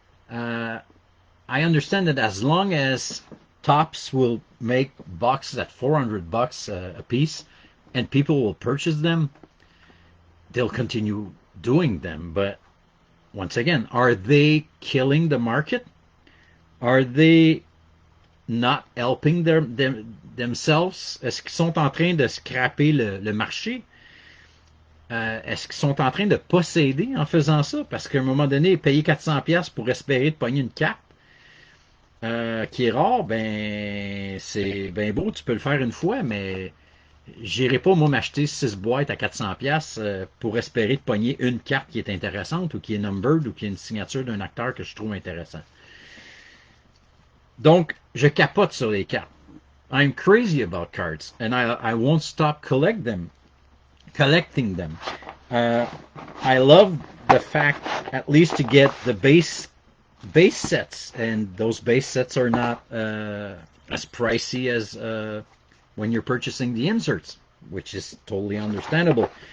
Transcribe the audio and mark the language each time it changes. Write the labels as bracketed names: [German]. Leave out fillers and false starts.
[English] I understand that as long as Topps will make boxes at $400 a piece, and people will purchase them, they'll continue doing them. But once again, are they killing the market? Are they not helping themselves? [French] Est-ce qu'ils sont en train de scraper le marché? Est-ce qu'ils sont en train de posséder en faisant ça? Parce qu'à un moment donné, payer 400$ pour espérer de pogner une carte qui est rare, ben c'est bien beau, tu peux le faire une fois, mais j'irai pas moi m'acheter 6 boîtes à 400$ pour espérer de pogner une carte qui est intéressante ou qui est numbered ou qui est une signature d'un acteur que je trouve intéressant. Donc, je capote sur les cartes. [English] I'm crazy about cards, and I won't stop collecting them. I love the fact, at least, to get the base sets, and those base sets are not as pricey as when you're purchasing the inserts, which is totally understandable.